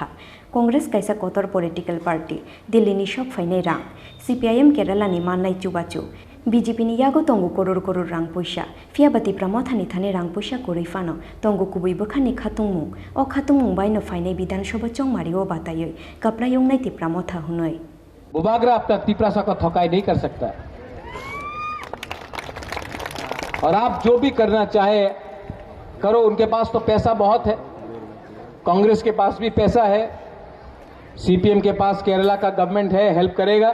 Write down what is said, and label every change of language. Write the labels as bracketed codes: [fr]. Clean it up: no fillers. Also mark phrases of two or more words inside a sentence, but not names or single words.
[trp] कांग्रेस काइसा कतर [en] political party [trp] दिल्लीनि सब फाइनाय रां CPIM केरालानि माननाय चुबाचु BJP नि यागो तंगु करोड़ रां पैसा फियाबा तिप्रामो थानी रां पैसा कोरैफानो तंगु कुबै बखानि खातुंमुं बाइनो फाइनाय विधानसभा चौंमारिओ बातायै कपड़ा यंगनाय तिप्रामो था हुनै [hi] बुबागरा अपना तिप्रासा का थकाई नहीं कर सकता और आप जो भी करना चाहे करो। उनके पास तो पैसा बहुत है, कांग्रेस के पास भी पैसा है, CPM के पास केरला का गवर्नमेंट है, हेल्प करेगा।